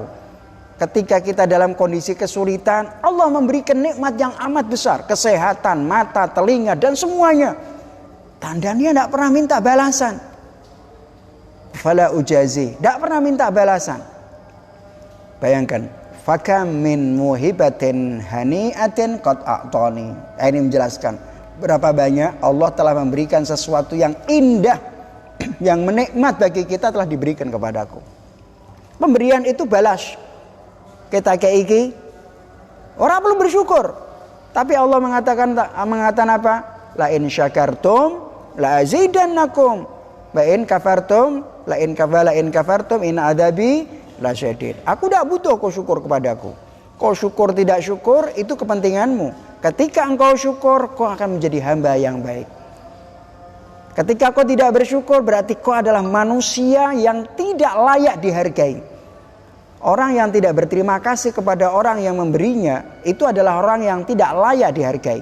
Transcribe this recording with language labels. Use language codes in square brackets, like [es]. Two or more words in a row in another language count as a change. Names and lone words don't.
[id] Ketika kita dalam kondisi kesulitan, Allah memberikan nikmat yang amat besar, kesehatan, mata, telinga, dan semuanya. Tandanya tidak pernah minta balasan. [ar] فلا أجازي, [id] tidak pernah minta balasan. Bayangkan, [ar] فكم من موهبة هنيئة قد أعطاني. [id] Ini menjelaskan berapa banyak Allah telah memberikan sesuatu yang indah, yang menikmat bagi kita telah diberikan kepadaku. Pemberian itu balas. Kita keiki, orang perlu bersyukur. Tapi Allah mengatakan apa? [ar] لئن شكرتم لأزيدنكم وإن كفرتم لئن كفرتم إن عذابي لشديد. [id] Aku tidak butuh kau syukur kepadaku. Kau syukur tidak syukur itu kepentinganmu. Ketika engkau syukur, kau akan menjadi hamba yang baik. Ketika kau tidak bersyukur, berarti kau adalah manusia yang tidak layak dihargai. Orang yang tidak berterima kasih kepada orang yang memberinya, itu adalah orang yang tidak layak dihargai.